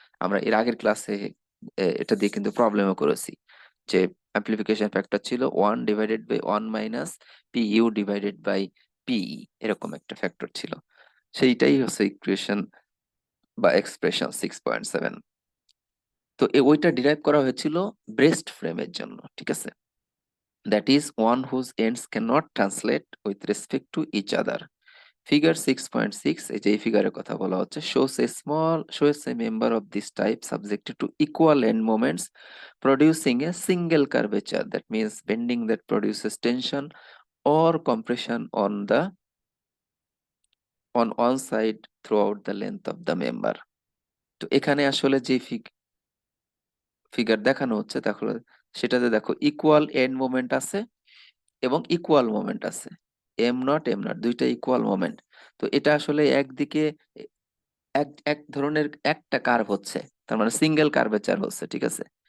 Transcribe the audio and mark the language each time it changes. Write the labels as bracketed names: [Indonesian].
[Bangla] আমরা এর আগের ক্লাসে এটা দিয়ে কিন্তু প্রবলেমও করেছি, যে অ্যাম্প্লিফিকেশন ফ্যাক্টর ছিল 1 divided by 1 minus P U divided by পিই, এরকম একটা ফ্যাক্টর ছিল। সেইটাই হচ্ছে ইকুয়েশন বা এক্সপ্রেশন 6.7। তো ওইটা ডিরাইভ করা হয়েছিল ব্রেস্ট ফ্রেমের জন্য, ঠিক আছে? [English] That is one whose ends cannot translate with respect to each other. Figure 6.6, [Bangla] এই যে এই ফিগারের কথা বলা হচ্ছে, [English] shows a member of this type subjected to equal end moments producing a single curvature. That means bending that produces tension or compression on one side throughout the length of the member. [Bangla] তো এখানে আসলে যে figure দেখানো হচ্ছে, তাহলে সেটাতে দেখো equal and moment আছে এবং ইকুয়াল মোমেন্ট আছে, এম নট দুইটা ইকুয়াল মোমেন্ট। তো এটা আসলে একদিকে এক এক ধরনের একটা কার্ভ হচ্ছে, তার মানে সিঙ্গেল কার্ভেচার হচ্ছে, ঠিক আছে?